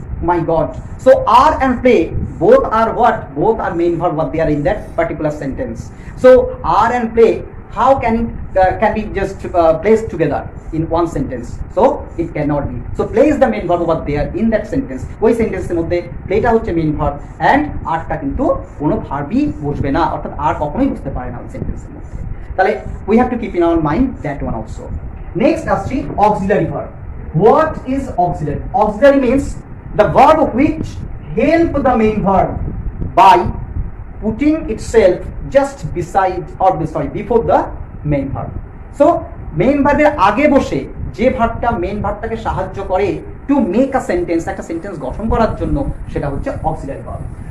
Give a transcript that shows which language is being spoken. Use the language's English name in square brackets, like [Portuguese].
[English] My God, so are and play both are what? Both are main verb what they are in that particular sentence. So are and play, how can be just placed together in one sentence? So it cannot be. So play is the main verb over there in that sentence. [Bangla] ওই সেন্টেন্সের মধ্যে প্লেটা হচ্ছে main verb and আরটা কিন্তু কোনো ভার্বই বসবে না, অর্থাৎ আর কখনোই বুঝতে পারে না ওই সেন্টেন্সের মধ্যে। তাহলে [English] We have to keep in our mind that one also. Next [Bangla] আসছি [English] Auxiliary verb. What is auxiliary? Auxiliary means the verb which help the main verb by putting itself just beside or before the main verb. [Bangla] So main verb এর আগে বসে যে ভার্বটা main ভার্বটাকে সাহায্য করে [English] to make a sentence, [Bangla] একটা sentence গঠন করার জন্য, সেটা হচ্ছে অক্সিলারি ভার্ব।